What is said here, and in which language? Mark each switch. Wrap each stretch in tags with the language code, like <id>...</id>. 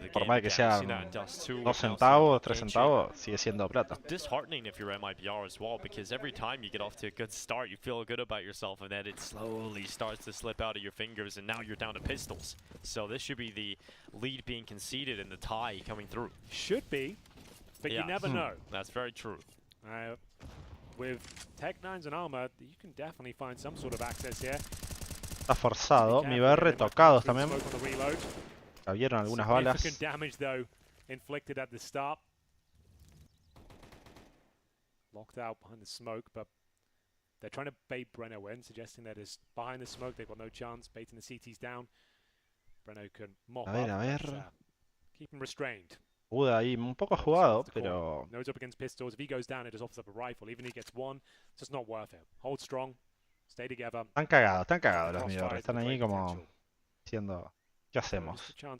<es>Por más que sean 2 centavos, 3 centavos, sigue siendo plata.</es> <en>Disheartening if you're MIBR as well, because every time you get off to a good start, you feel good about yourself, and then it slowly starts to slip out of your fingers, and now you're down to pistols. So this should be the lead being conceded and the tie coming through. Should be, but you never know. That's very true. With Tech 9s and armor, you can definitely find some sort of access here.</en> <es>Está forzado. MIBR tocados también. Cabieron algunas balas.</es> <en>Damage though inflicted at the start. Locked out behind the smoke, but They're trying to bait Breno in, suggesting that is behind the smoke. They've got no chance. Baiting the CTs down. Breno can mop</en> <es>A ver.</es> <en>keep him restrained.</en> <es>Buda ahí un poco jugado, pero...</es> <en>Nose up against pistols. If he goes down, it just offers up a rifle. Even if he gets one, it's just not worth it. Hold strong. Stay together.</en> <es>Están cagados los MIBR. Están ahí como diciendo, ¿qué hacemos?</es>